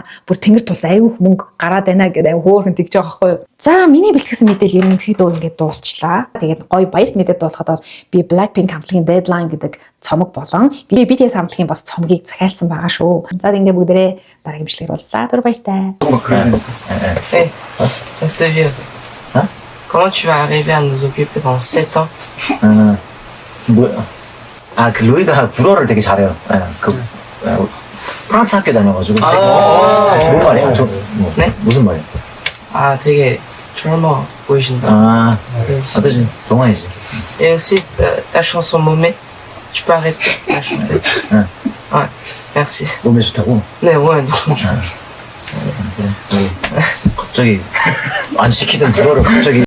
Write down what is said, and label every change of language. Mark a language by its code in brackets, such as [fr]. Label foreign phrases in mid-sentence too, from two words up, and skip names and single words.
[mn] Бүр тэнгэр тус айгүй мөнгө гараад байна гэд айгүй хөөрхөн тэгж байгаа байхгүй. За миний бэлтгэсэн мэдээлэл ерөнхийдөө ингээд дуусчлаа. Тэгээд гоё баярт мэдээд дуусахад бол би Blackpink хамтлагийн Deadline гэдэг цомог болон би BTS хамтлагийн бас цомгийг захиалсан байгаа шүү. За ингээд бүгдээрээ дараагийн бичлэгээр уулзлаа. Түр баяртай. [fr] Hey, c'est vieux. Hein? Comment tu vas arriver à nous occuper dans 7 ans? [ko] 그 루이가 불어를 되게 잘해요. 프랑스 학교 다녀가지고. 뭔 말이야? 네? 무슨 말이야? Ah, 되게 젊어 보이신다. 어떠지? 동안이지. [fr] Et aussi, ta chanson Momé, tu peux arrêter de la chanter. Ouais, merci. [ko] 몸에 좋다고? 네, 오늘 갑자기 안 시키던 불어를 갑자기